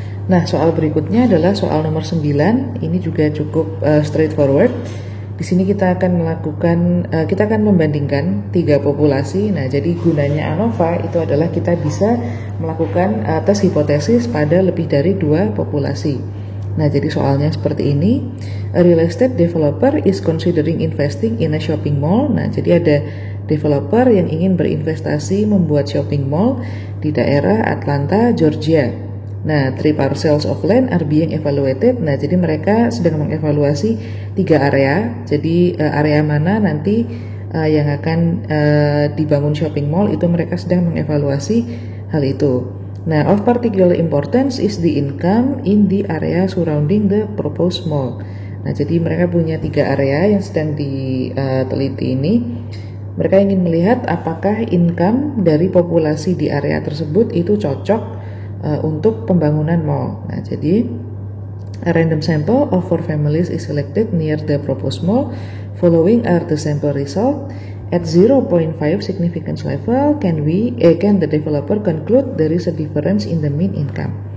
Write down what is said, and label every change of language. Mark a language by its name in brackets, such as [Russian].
[Indonesian] Nah, soal berikutnya adalah soal nomor 9. Ini juga cukup straightforward. Di sini kita akan membandingkan 3 populasi. Nah, jadi gunanya ANOVA itu adalah kita bisa melakukan tes hipotesis pada lebih dari 2 populasi. Nah, jadi soalnya seperti ini. [English] A real estate developer is considering investing in a shopping mall. [Indonesian] Nah, jadi ada developer yang ingin berinvestasi membuat shopping mall di daerah Atlanta, Georgia. Nah, [English] 3 parcels of land are being evaluated. [Indonesian] Nah, jadi mereka sedang mengevaluasi 3 area. Jadi area mana nanti yang akan dibangun shopping mall itu mereka sedang mengevaluasi hal itu. Nah, [English] of particular importance is the income in the area surrounding the proposed mall. [Indonesian] Nah, jadi mereka punya 3 area yang sedang diteliti ini. Mereka ingin melihat apakah income dari populasi di area tersebut itu cocok untuk pembangunan mall. Nah, jadi [English] a random sample of 4 families is selected near the proposed mall. Following are the sample result. At 0.5 significance level, can the developer conclude there is a difference in the mean income.